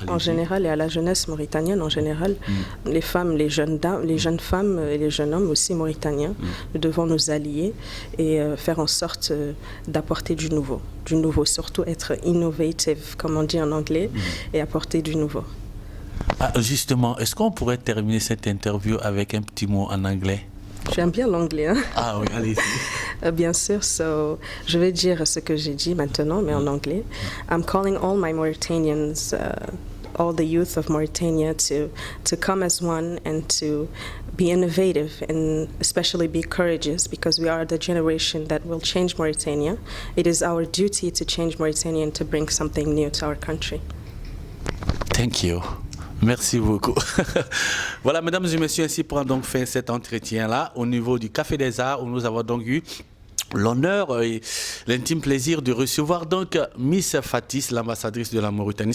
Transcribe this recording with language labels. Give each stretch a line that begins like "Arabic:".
French: En général, et à la jeunesse mauritanienne en général, les femmes, les jeunes femmes et les jeunes hommes aussi mauritaniens, nous devons nous allier et faire en sorte d'apporter du nouveau, surtout être innovative, comme on dit en anglais, et apporter du nouveau. Justement, est-ce qu'on pourrait terminer cette interview avec un petit mot en anglais? J'aime bien l'anglais. Hein? Ah oui, allez-y. Bien sûr, je vais dire ce que j'ai dit maintenant, mais en anglais.
English: I'm calling all my Mauritanians, all the youth of Mauritania to come as one and to be innovative and especially be courageous, because we are the generation that will change Mauritania. It is our duty to change Mauritania and to bring something new to our country. Thank you.
French: Merci beaucoup. Voilà, mesdames et messieurs, ainsi prend donc fin cet entretien-là au niveau du Café des Arts, où nous avons donc eu l'honneur et l'intime plaisir de recevoir donc Miss Fatis, l'ambassadrice de la Mauritanie.